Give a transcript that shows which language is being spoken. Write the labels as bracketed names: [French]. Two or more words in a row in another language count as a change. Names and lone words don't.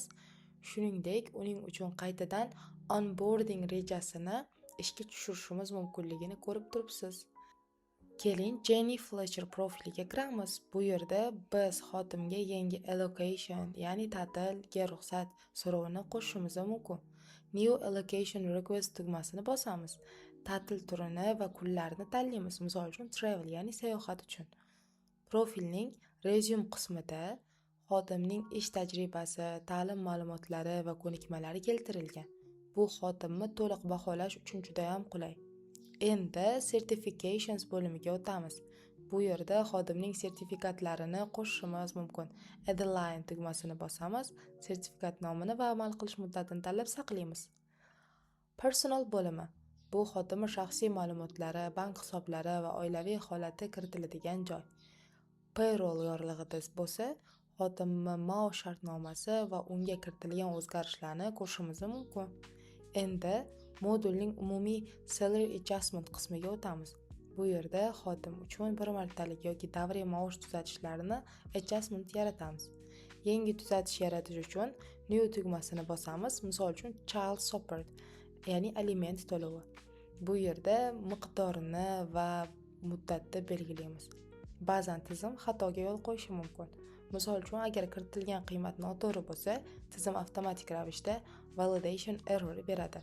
[Uzbek] Shuningdek, uning uchun qaytadan onboarding rejasini ishga tushirishimiz mumkinligini ko'rib turibsiz. Keling, Jenny Fletcher profiliga kiramiz. Bu yerda biz xodimga yangi allocation, ya'ni ta'tilga ruxsat so'rovini qo'shishimiz mumkin. [English] New allocation request [Uzbek] tugmasini bosamiz. Ta'til turini va kunlarini tanlaymiz. Misol uchun, travel, ya'ni sayohat uchun. Profilning resume qismida xodimning ish tajribasi, ta'lim ma'lumotlari va ko'nikmalari keltirilgan. Bu xodimni to'liq baholash uchun juda ham qulay. Endi Certifications bo'limiga o'tamiz. Bu yerda xodimning sertifikatlarini qo'shishimiz mumkin. [English] Add line [Uzbek] tugmasini bosamiz, sertifikat nomini va amal qilish muddatini tanlab saqlaymiz. Personal bo'limi. Bu xodimning shaxsiy ma'lumotlari, bank hisoblari va oilaviy holati kiritiladigan joy. Payroll yorlig'ida bo'lsa, xodimning maosh shartnomasi va unga kiritilgan o'zgarishlarni ko'rishimiz mumkin. Endi modulning umumiy [English] salary adjustment [Uzbek] qismiga o'tamiz. Bu yerda xodim uchun bir martalik yoki davriy maosh tuzatishlarini adjustment yaratamiz. Yangi tuzatish yaratish uchun new tugmasini bosamiz. Misol uchun [English] child support, [Uzbek] ya'ni aliment to'lovi. Bu yerda miqdorini va muddatni belgilaymiz. Ba'zan tizim xatoga yo'l qo'yishi mumkin. Misol uchun, agar kiritilgan qiymat noto'g'ri bo'lsa, tizim avtomatik ravishda [English] validation error [Uzbek] beradi.